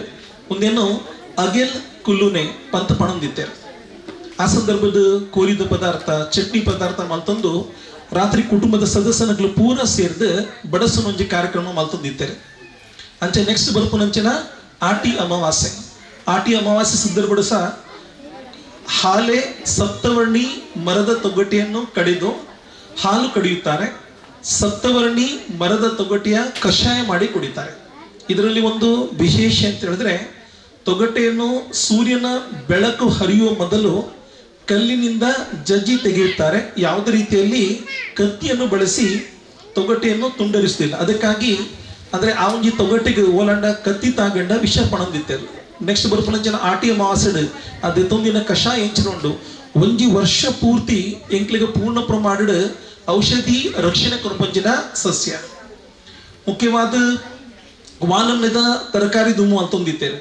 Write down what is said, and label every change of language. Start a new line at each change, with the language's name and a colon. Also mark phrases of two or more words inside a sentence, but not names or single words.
Tulu: ಒಂದೇನು ಅಗೆಲ್ ಕುಲ್ಲುನೆ ಪಂತ ಪಣಂದಿತ್ತೇರು. ಆ ಸಂದರ್ಭದ ಕೋರಿದ ಪದಾರ್ಥ ಚಟ್ನಿ ಪದಾರ್ಥ ಮಲ್ತೊಂದು ರಾತ್ರಿ ಕುಟುಂಬದ ಸದಸ್ಯನಗಳು ಪೂರ ಸೇರ್ದು ಬಡಸು ಮಂಜಿ ಕಾರ್ಯಕ್ರಮ ಮಲ್ತೊಂದಿತ್ತೇರು. ಅಂಚೆ ನೆಕ್ಸ್ಟ್ ಬರ್ಪುನಂಚಿನ ಆಟಿ ಅಮಾವಾಸ್ಯೆ.
Kannada: ಆಟಿ ಅಮಾವಾಸ್ಯೆ ಸಂದರ್ಭದ ಸಹ ಹಾಲೆ ಸಪ್ತವರ್ಣಿ ಮರದ ತೊಗಟೆಯನ್ನು ಕಡಿದು ಹಾಲು ಕಡಿಯುತ್ತಾರೆ. ಸಪ್ತವರ್ಣಿ ಮರದ ತೊಗಟೆಯ ಕಷಾಯ ಮಾಡಿ ಕುಡಿತಾರೆ. ಇದರಲ್ಲಿ ಒಂದು ವಿಶೇಷ ಅಂತ ಹೇಳಿದ್ರೆ, ತೊಗಟೆಯನ್ನು ಸೂರ್ಯನ ಬೆಳಕು ಹರಿಯುವ ಮೊದಲು ಕಲ್ಲಿನಿಂದ ಜಜ್ಜಿ ತೆಗೆಯುತ್ತಾರೆ. ಯಾವುದೇ ರೀತಿಯಲ್ಲಿ ಕತ್ತಿಯನ್ನು ಬಳಸಿ ತೊಗಟೆಯನ್ನು ತುಂಡರಿಸುತ್ತಿಲ್ಲ.
Tulu: ಅದಕ್ಕಾಗಿ ಅಂದ್ರೆ ಆ ಒಂಜಿ ತೊಗಟೆಗೆ ಓಲಂಡ ಕತ್ತಿ ತಾಗಂಡ ವಿಷ ಪಣಂದಿತ್ತೇರು. ನೆಕ್ಸ್ಟ್ ಬರ್ಪುನಂಚಿನ ಆಟಿ ಅಮಾವಾಸ್ಯೆ ಅದೇ ತೊಂದಿನ ಕಷಾಯ ಎಂಚಿನೊಂಡು ಒಂಜಿ ವರ್ಷ ಪೂರ್ತಿ ಎಂಕ್ಲಿಗೆ ಪೂರ್ಣ ಪ್ರಮಾಣದ ಔಷಧಿ ರಕ್ಷಣೆ ಕೊರಪಂಚಿನ ಸಸ್ಯ. ಮುಖ್ಯವಾದ ವಾನಮ್ಯದ ತರಕಾರಿ ದುಮ್ಮು ಅಂತೊಂದಿತ್ತೇವೆ.